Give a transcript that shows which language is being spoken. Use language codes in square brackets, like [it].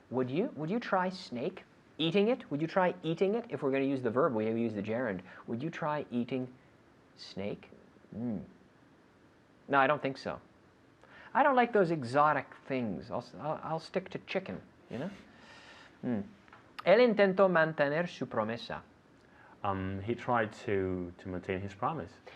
[en] Would you? Would you try snake? Eating it? Would you try eating it? If we're going to use the verb, we use the gerund. Would you try eating snake? No, I don't think so. I don't like those exotic things. I'll stick to chicken, you know? [es] Él intentó mantener su promesa. [en] He tried to maintain his promise.